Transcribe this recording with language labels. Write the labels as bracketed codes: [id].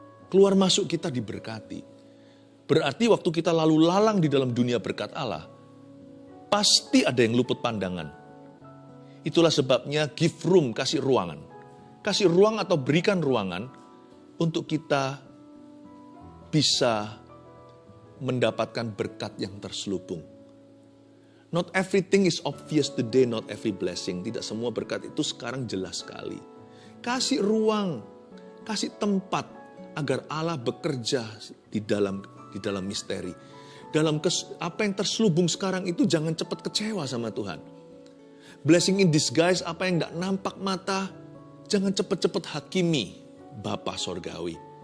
[id] Keluar masuk kita diberkati. Berarti waktu kita lalu lalang di dalam dunia berkat Allah, pasti ada yang luput pandangan. Itulah sebabnya [en] give room, [id] kasih ruangan. Kasih ruang atau berikan ruangan untuk kita bisa mendapatkan berkat yang terselubung. [en] Not everything is obvious today, not every blessing. [id] Tidak semua berkat itu sekarang jelas sekali. Kasih ruang, kasih tempat agar Allah bekerja di dalam misteri. Dalam apa yang terselubung sekarang itu jangan cepat kecewa sama Tuhan. [en] Blessing in disguise, [id] apa yang tidak nampak mata, jangan cepat-cepat hakimi Bapa Sorgawi.